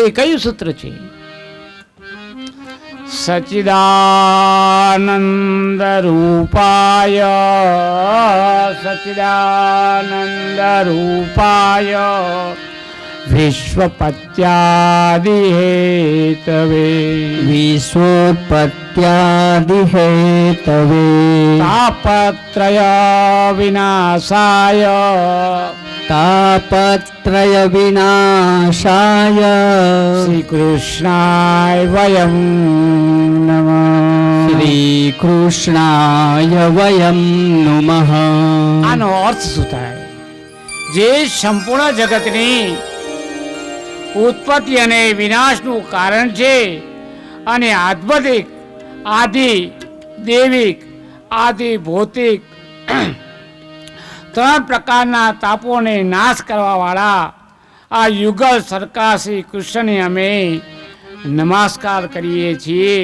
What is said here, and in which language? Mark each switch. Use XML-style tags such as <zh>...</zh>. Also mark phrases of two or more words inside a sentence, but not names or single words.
<gu>કયું સૂત્ર છે?</gu> <sa>સચ્ચિદાનંદ રૂપાય સચ્ચિદાનંદ રૂપાય વિશ્વપત્યાદિ હેતવે વિશ્વોત્પત્યાદિ હેતવે તાપત્રય વિનાશાય તાપત્રય વિનાશાય શ્રી કૃષ્ણાય વયમ નમઃ. શ્રી કૃષ્ણાય વયમ નમઃ.</sa> <gu>આનો અર્થ શું થાય? જે સંપૂર્ણ જગતની ઉત્પત્તિ અને વિનાશનું કારણ છે અને આધ્યાત્મિક, આદિ દૈવિક, આદિ ભૌતિક ત્રણ પ્રકારના તાપોને નાશ કરવાવાળા આ યુગલ સરકાર શ્રી કૃષ્ણને અમે નમસ્કાર કરીએ છીએ.</gu>